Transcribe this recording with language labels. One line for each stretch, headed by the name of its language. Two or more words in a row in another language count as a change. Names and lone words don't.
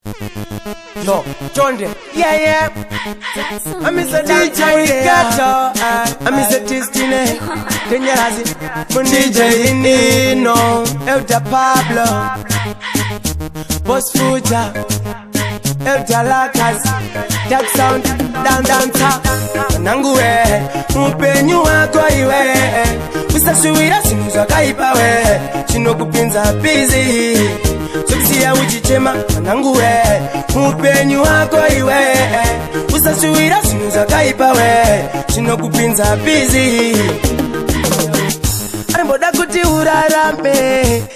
English: Yo, Chonde. Yeah, yeah. I'm Mr. D J Gato. I'm Mr. Tistine. Kenyerazi. Mun D J Nino. Elda Pablo. Boss Fuja. Elda Lakas. That sound. Down, down, top. Mwanangu we.
Shona: Mupenyu wako iwe. Usashuwira zvinhu zvakaipa we. Chinokupinza busy. Sokusiya uchichema. Mwanangu we. Mupenyu wako iwe. Usashuwira zvinhu zvakaipa we. Chinokupinza busy. Arimboda kuti urarame.